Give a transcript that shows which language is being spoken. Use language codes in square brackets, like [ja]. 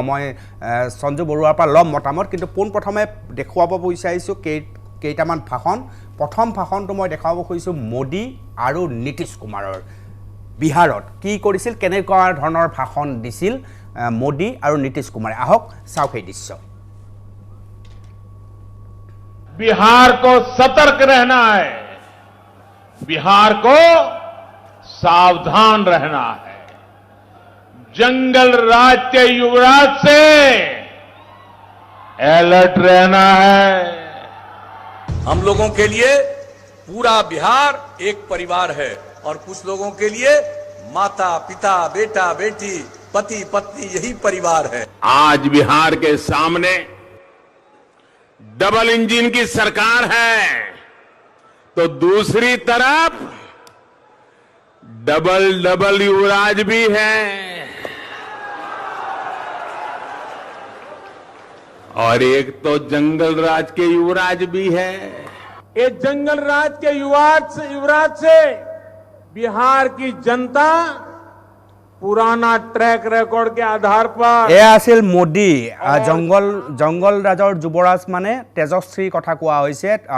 [as] মই সঞ্জু বৰুৱাৰ পৰা ল'ম মতামত, কিন্তু পোনপ্ৰথমে দেখুৱাব বিচাৰিছোঁ কেইটামান ভাষণ। প্ৰথম ভাষণটো মই দেখুৱাব খুজিছোঁ মোদী আৰু নীতিশ কুমাৰৰ। বিহাৰত কি কৰিছিল, কেনেকুৱা ধৰণৰ ভাষণ দিছিল মোদী আৰু নীতিশ কুমাৰে। আহক চাওক এই দৃশ্য। [hi] बिहार को सतर्क रहना है, बिहार को सावधान रहना है। जंगल राज के युवराज से अलर्ट रहना है। हम लोगों के लिए पूरा बिहार एक परिवार है और कुछ लोगों के लिए माता पिता बेटा बेटी पति पत्नी यही परिवार है। आज बिहार के सामने डबल इंजन की सरकार है तो दूसरी तरफ डबल युवराज भी है और एक तो जंगल राज के युवराज भी है। ये जंगल राज के युवराज से बिहार की जनता पुराना ट्रैक रिकॉर्ड के आधार पर [as] এয়া আছিল মোদী। জংগল ৰাজৰ যুৱৰাজ মানে তেজস্বীৰ কথা কোৱা হৈছে।